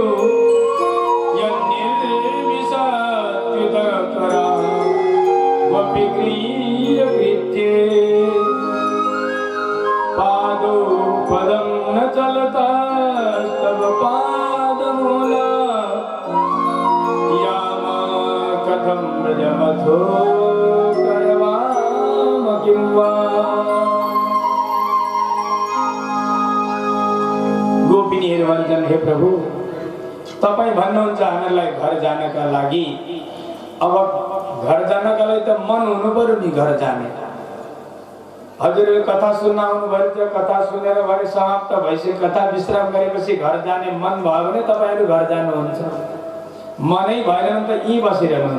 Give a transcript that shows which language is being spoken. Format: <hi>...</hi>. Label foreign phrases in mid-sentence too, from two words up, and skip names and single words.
<sa>यन्निर्विशत्युदकरा वपि गृह्यकृत्ये पादौ पदं न चलतस्तव पादमूला यामा कथं व्रजमथो करवाम किं वा।</sa> <ne>गोपिनीहरू भन्छन् हे प्रभु तपाईँ भन्नुहुन्छ हामीलाई घर जानका लागि, अब घर जानका लागि त मन हुनु पर्यो नि घर जाने। हजुरले कथा सुन्न आउनुभयो त्यो कथा सुनेर भरे समाप्त भइसक्यो, कथा विश्राम गरेपछि घर जाने मन भयो भने तपाईँहरू घर जानुहुन्छ, मनै भएन भने त यहीँ बसिरहनुहुन्छ।</ne>